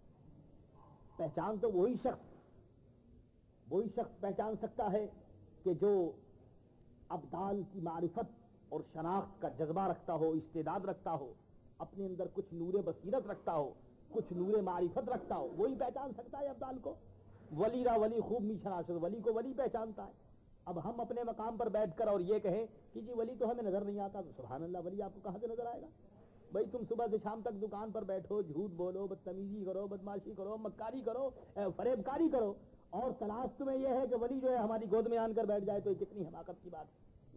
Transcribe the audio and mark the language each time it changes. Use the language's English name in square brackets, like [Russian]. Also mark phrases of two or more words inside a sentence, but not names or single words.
[Urdu] پہچان تو وہی شخص پہچان سکتا ہے کہ جو ابدال کی معرفت اور شناخت کا جذبہ رکھتا ہو، استعداد رکھتا ہو، اپنے اندر کچھ نور بصیرت رکھتا ہو، کچھ نور معرفت رکھتا ہو، وہی پہچان سکتا ہے ابدال کو۔ [Persian] ولی را ولی خوب می شناسد، [Urdu] ولی کو ولی پہچانتا ہے۔ اب ہم اپنے مقام پر بیٹھ کر اور یہ کہیں کہ جی ولی تو ہمیں نظر نہیں آتا، تو [Arabic] سبحان اللہ، [Urdu] ولی آپ کو کہاں سے نظر آئے گا؟ بھائی تم صبح سے شام تک دکان پر بیٹھو، جھوٹ بولو، بدتمیزی کرو، بدماشی کرو، مکاری کرو، فریب کاری کرو، اور تلاش تمہیں یہ ہے کہ ولی جو ہے ہماری گود میں آن کر بیٹھ جائے، تو یہ کتنی حماقت کی بات ہے؟